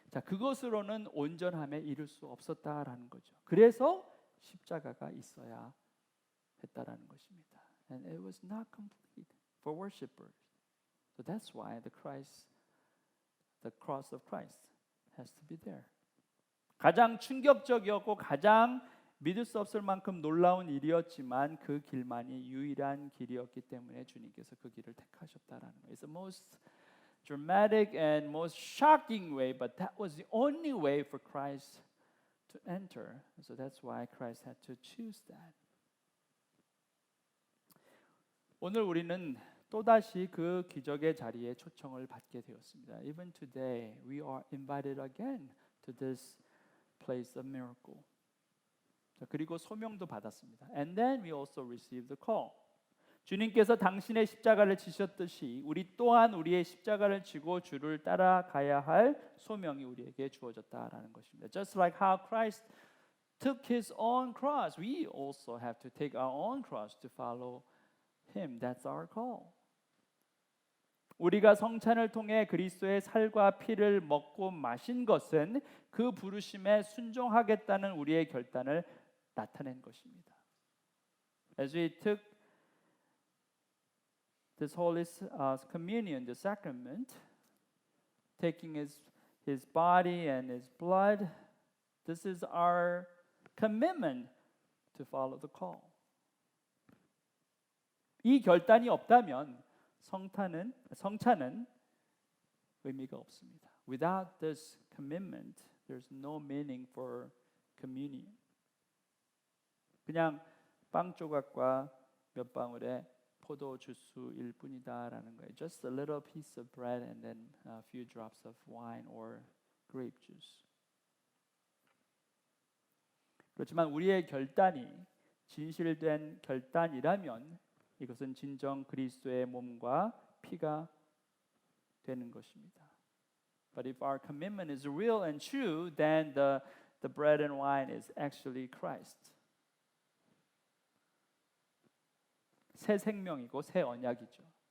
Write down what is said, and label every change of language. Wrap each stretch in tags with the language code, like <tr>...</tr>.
<ko>자, 그것으로는 온전함에 이를 수 없었다라는 거죠. 그래서 십자가가 있어야 했다라는 것입니다.</ko> <en>And it was not complete for worshipers. So that's why the cross of Christ has to be there.</en> <ko>가장 충격적이었고 가장 믿을 수 없을 만큼 놀라운 일이었지만 그 길만이 유일한 길이었기 때문에 주님께서 그 길을 택하셨다라는 거예요.</ko> <en>It's the most dramatic and most shocking way, but that was the only way for Christ to enter. So that's why Christ had to choose that.</en> <ko>오늘 우리는 또다시 그 기적의 자리에 초청을 받게 되었습니다.</ko> <en>Even today, we are invited again to this place of miracle.</en> <ko>자, 그리고 소명도 받았습니다.</ko> <en>And then we also received the call.</en> <ko>주님께서 당신의 십자가를 지셨듯이 우리 또한 우리의 십자가를 지고 주를 따라가야 할 소명이 우리에게 주어졌다라는 것입니다.</ko> <en>Just like how Christ took his own cross, we also have to take our own cross to follow him. That's our call.</en> <ko>우리가 성찬을 통해 그리스도의 살과 피를 먹고 마신 것은 그 부르심에 순종하겠다는 우리의 결단을 나타낸 것입니다.</ko> <en>As we took this Holy Communion, the sacrament, taking his body and his blood, this is our commitment to follow the call.</en> <ko>이 결단이 없다면 성찬은 의미가 없습니다.</ko> <en>Without this commitment, there's no meaning for communion.</en> <ko>그냥 빵 조각과 몇 방울의 포도 주스일 뿐이다라는 거예요.</ko> <en>Just a little piece of bread and then a few drops of wine or grape juice.</en> <ko>그렇지만 우리의 결단이 진실된 결단이라면 이것은 진정 그리스도의 몸과 피가 되는 것입니다.</ko> <en>But if our commitment is real and true, then the bread and wine is actually Christ.</en> <ko>새 생명이고 새 언약이죠.</ko>